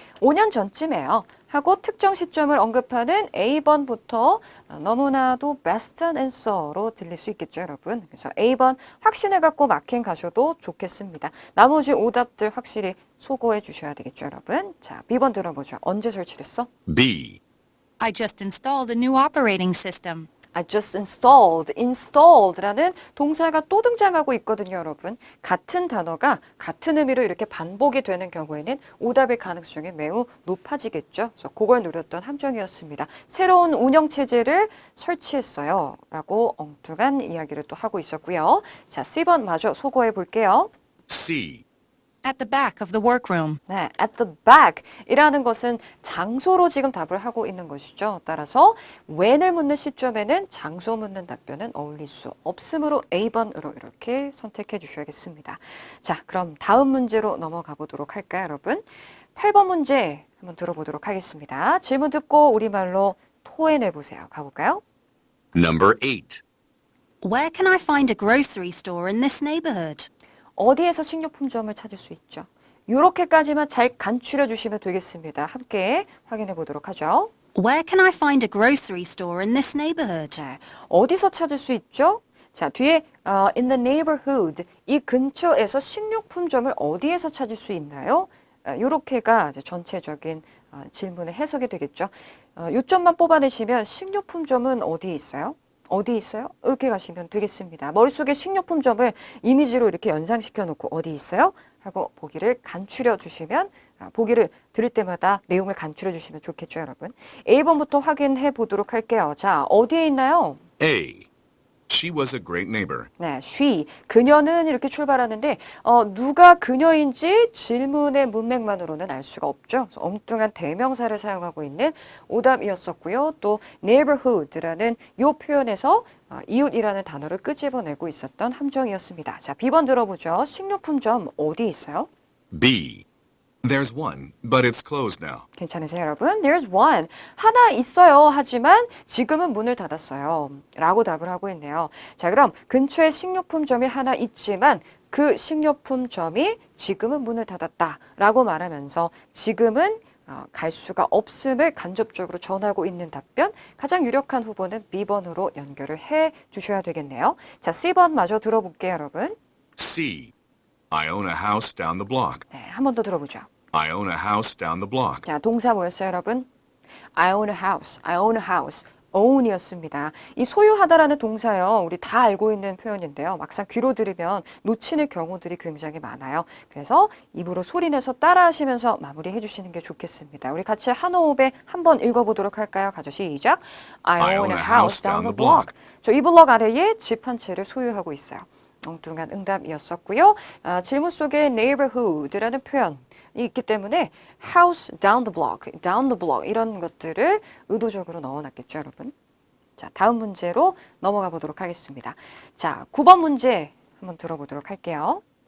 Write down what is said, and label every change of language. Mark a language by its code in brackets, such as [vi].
[ko] 5년 전쯤에요. 하고 특정 시점을 언급하는 A번부터 너무나도 [en] best answer [ko] 로 들릴 수 있겠죠, 여러분. 그래서 A번 확신을 갖고 마킹 가셔도 좋겠습니다. 나머지 오답들 확실히 소거해 주셔야 되겠죠, 여러분. 자, B번 들어보죠. 언제 설치됐어? [en] B. I just installed a new operating system. I just installed. [ko] installed라는 동사가 또 등장하고 있거든요, 여러분. 같은 단어가 같은 의미로 이렇게 반복이 되는 경우에는 오답의 가능성이 매우 높아지겠죠. 그래서 그걸 노렸던 함정이었습니다. 새로운 운영체제를 설치했어요. 라고 엉뚱한 이야기를 또 하고 있었고요. 자, C번 마저 소거해 볼게요. [en] C. At the back of the workroom. [ko] 네, [en] at the back [ko] 이라는 것은 장소로 지금 답을 하고 있는 것이죠. 따라서 when을 묻는 시점에는 장소 묻는 답변은 어울릴 수 없으므로 A번으로 이렇게 선택해 주셔야겠습니다. 자, 그럼 다음 문제로 넘어가 보도록 할까요, 여러분? 8번 문제 한번 들어보도록 하겠습니다. 질문 듣고 우리말로 토해내 보세요. 가볼까요? [en] Number 8. Where can I find a grocery store in this neighborhood? [ko] 어디에서 식료품점을 찾을 수 있죠? 이렇게까지만 잘 간추려 주시면 되겠습니다. 함께 확인해 보도록 하죠. [en] Where can I find a grocery store in this neighborhood? [ko] 네, 어디서 찾을 수 있죠? 자, 뒤에 [en] in the neighborhood [ko] 이 근처에서 식료품점을 어디에서 찾을 수 있나요? 이렇게가 전체적인 질문의 해석이 되겠죠. 요점만 뽑아내시면 식료품점은 어디에 있어요? 어디 있어요? 이렇게 가시면 되겠습니다. 머릿속에 식료품점을 이미지로 이렇게 연상시켜 놓고 어디 있어요? 하고 보기를 간추려 주시면 보기를 들을 때마다 내용을 간추려 주시면 좋겠죠, 여러분. A번부터 확인해 보도록 할게요. 자, 어디에 있나요? [en] A. She was a great neighbor. [ko] 네, she, 그녀는 이렇게 출발하는데 누가 그녀인지 질문의 문맥만으로는 알 수가 없죠. 그래서 엉뚱한 대명사를 사용하고 있는 오답이었었고요. 또 neighborhood라는 이 표현에서 이웃이라는 단어를 끄집어내고 있었던 함정이었습니다. 자, B번 들어보죠. 식료품점 어디 있어요? [en] B. There's one, but it's closed now. [ko] 괜찮으세요, 여러분? [en] There's one. [ko] 하나 있어요. 하지만 지금은 문을 닫았어요. 라고 답을 하고 있네요. 자, 그럼 근처에 식료품점이 하나 있지만 그 식료품점이 지금은 문을 닫았다. 라고 말하면서 지금은 갈 수가 없음을 간접적으로 전하고 있는 답변. 가장 유력한 후보는 B번으로 연결을 해 주셔야 되겠네요. 자, C번 마저 들어볼게요, 여러분. [en] C. I own a house down the block. [ko] 네, 한 번 더 들어보죠. [en] I own a house down the block. [ko] 자, 동사 뭐였어요, 여러분? [en] I own a house. I own a house. own이었습니다. [ko] 이 소유하다라는 동사요. 우리 다 알고 있는 표현인데요. 막상 귀로 들으면 놓치는 경우들이 굉장히 많아요. 그래서 입으로 소리내서 따라하시면서 마무리해 주시는 게 좋겠습니다. 우리 같이 한 호흡에 한번 읽어보도록 할까요? 가죠. 시작. [en] I own a house down the block. [ko] 저 이 블럭 아래에 집 한 채를 소유하고 있어요. 엉뚱한 응답이었었고요. 질문 속에 neighborhood라는 표현 있기 때문에 [en] house down the block [ko] 이런 것들을 의도적으로 넣어놨겠죠, 여러분. 자, 다음 문제로 넘어가 보도록 하겠습니다. 자, 9번 문제 한번 들어보도록 할게요.